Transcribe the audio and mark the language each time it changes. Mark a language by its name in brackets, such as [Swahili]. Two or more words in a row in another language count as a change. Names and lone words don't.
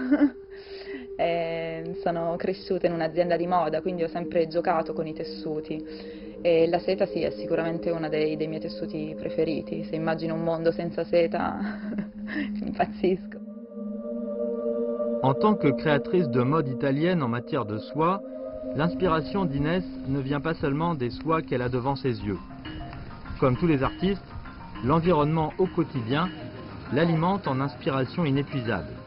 [Italian] e sono cresciuta in un'azienda di moda, quindi ho sempre giocato con i tessuti e la seta sì, è sicuramente uno dei miei tessuti preferiti. Se immagino un mondo senza seta impazzisco. [French] En tant que créatrice de mode italienne en matière de soie, l'inspiration d'Inès ne vient pas seulement des soies qu'elle a devant ses yeux. Comme tous les artistes, l'environnement au quotidien l'alimente en inspiration inépuisable.